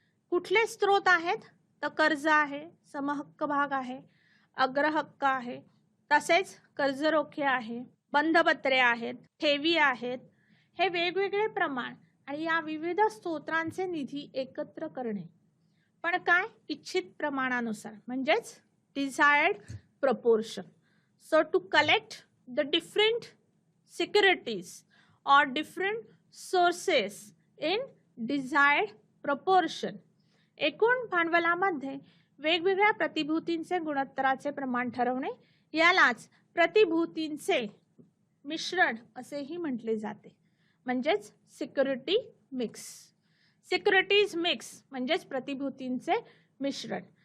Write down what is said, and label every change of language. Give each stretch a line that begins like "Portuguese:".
Marathi: कुठले स्रोत आहेत तर कर्ज आहे, समहक्क भाग आहे, अग्रहक्क आहे, तसेच कर्ज रोखे आहे, बंधपत्रे आहेत, ठेवी आहेत. हे वेगवेगळे प्रमाण आणि या विविध स्रोतांचे निधी एकत्र करणे. पण काय इच्छित प्रमाणानुसार, म्हणजेच desired proportion.
English: So to collect the different securities or different sources in desired proportion.
Marathi: एकूण भांडवलामध्ये वेगवेगळ्या प्रतिभूतींचे गुणोत्तराचे प्रमाण ठरवणे यालाच प्रतिभूतींचे मिश्रण असेही म्हटले जाते, म्हणजेच सिक्युरिटी मिक्स. सिक्युरिटीज मिक्स म्हणजेच प्रतिभूतींचे मिश्रण.